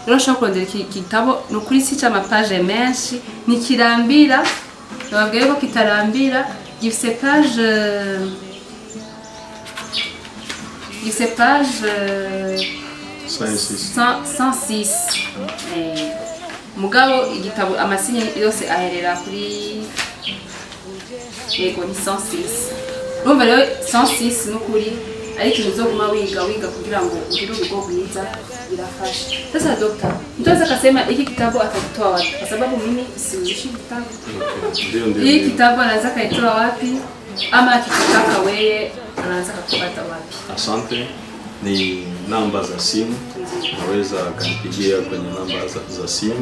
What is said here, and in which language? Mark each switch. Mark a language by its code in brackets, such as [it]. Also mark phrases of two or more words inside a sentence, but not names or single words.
[rn] rero ushobora kurondera iki gitabo ni ukuri si c'amapage menshi ntikirambira bababwiye ko kitarambira gifise page 106 mugabo igitabo amasinye yose aherera kuri yego ni 106 urumva rero 106 n'ukuri ariko uzoguma wiga kugira ngo ugire urugo rwiza birafasha. [sw] Sasa dokta, mtaweza kasema hiki kitabu atakitoa wapi? Kwa sababu mimi siuishi kitabu. Ndio. Hiki kitabu anaweza kaitoa wapi? Ama akitaka wewe anaweza kupata wapi? Asante. Ni namba za simu. Unaweza kanipigia kwenye namba za simu.